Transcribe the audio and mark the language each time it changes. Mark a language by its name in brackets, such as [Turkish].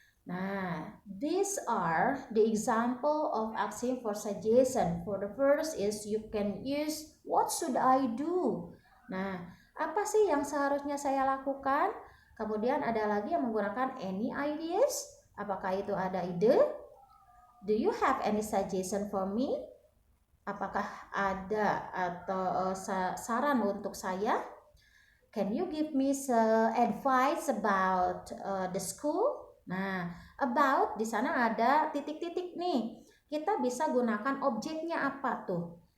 [English] Nah, these are the example of asking for suggestion. For the first is you can use what should I do. [Indonesian] Nah, apa sih yang seharusnya saya lakukan? Kemudian ada lagi yang menggunakan [English] any ideas. [Indonesian] Apakah itu ada ide? [English] Do you have any suggestion for me? [Indonesian] Apakah ada atau saran untuk saya? [English] Can you give me some advice about the school? [Indonesian] Nah, about di sana ada titik-titik nih. Kita bisa gunakan objeknya apa tuh?